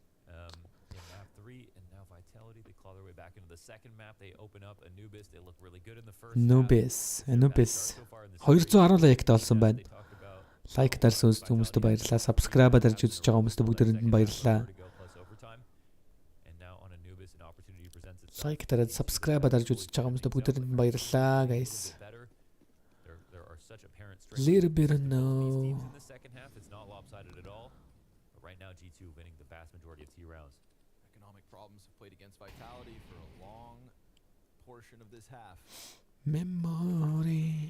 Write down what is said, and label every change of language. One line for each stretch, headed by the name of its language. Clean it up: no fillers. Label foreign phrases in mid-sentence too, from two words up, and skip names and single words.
Mongolian: Anubis 210 лайктай болсон байна. Лайк дарсан хүмүүстээ баярлалаа. Subscribe дарж үзэж байгаа хүмүүстээ бүгдээрэнд нь баярлалаа. Лайк дараад subscribe дарж үзэж байгаа хүмүүстээ бүгдээрэнд нь баярлалаа,
English: guys. Little bit no. Right now, G2 winning the vast majority of T rounds. Economic problems have played against Vitality for a long portion of this half. Memory.